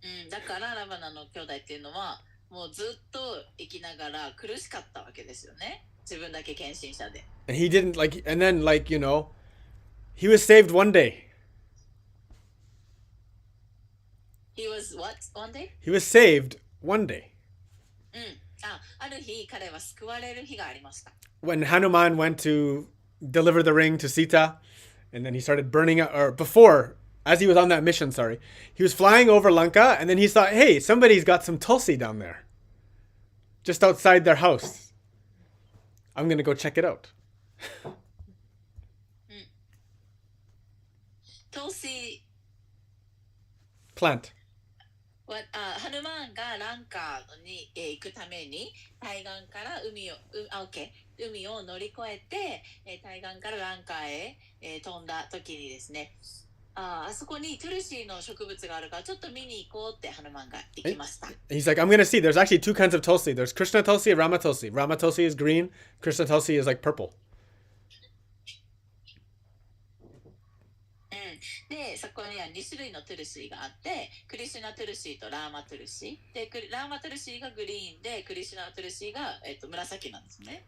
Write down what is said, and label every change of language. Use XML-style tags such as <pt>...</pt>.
<ja>だからラバナの兄弟っていうのはもうずっと生きながら苦しかったわけですよね。自分だけ献身者で。</ja> <en>And he didn't and then he was saved one day. He was what? One day? He was saved one day.</en> <ja>ある日彼は救われる日がありました。</ja> <en>When Hanuman went to deliver the ring to Sita, and then he started burning up, or before, as he was on that mission, he was flying over Lanka, and then he thought, hey, somebody's got some tulsi down there, just outside their house. I'm going to go check it out. Tulsi Plant.</en> <ja>ハヌマンがランカーに行くために対岸から海を乗り越えて対岸からランカーへ飛んだ時にですね、あそこにトゥルシーの植物があるからちょっと見に行こうってハヌマンが行きました。</ja> <en>He's like, I'm going to see. There's actually two kinds of tulsi. There's Krishna tulsi and Rama tulsi. Rama tulsi is green. Krishna tulsi is like purple.</en> <ja>でそこには2種類のトゥルシーがあって、クリシュナトゥルシーとラーマトゥルシーで、ラーマトゥルシーがグリーンでクリシュナトゥルシーが、紫なんですね。</ja>